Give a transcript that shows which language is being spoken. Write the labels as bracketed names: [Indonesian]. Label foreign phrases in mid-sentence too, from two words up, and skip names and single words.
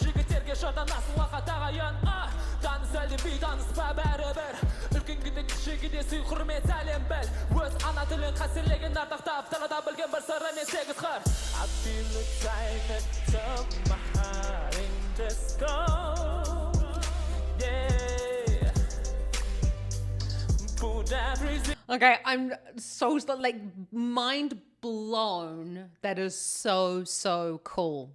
[Kazakh] жігіттерге жырдан асыл уақыт ағайын таныс әлде бейтаныспа бәрібір үлкенге кішіге де сый құрмет сәлем біл өз ана тілін қастерлеген ардақтап далада білген бір сыры мен сегіз қыр [English] I feel the time to my heart in disco yeah put everything. Okay, I'm so like mind blown. That is so cool.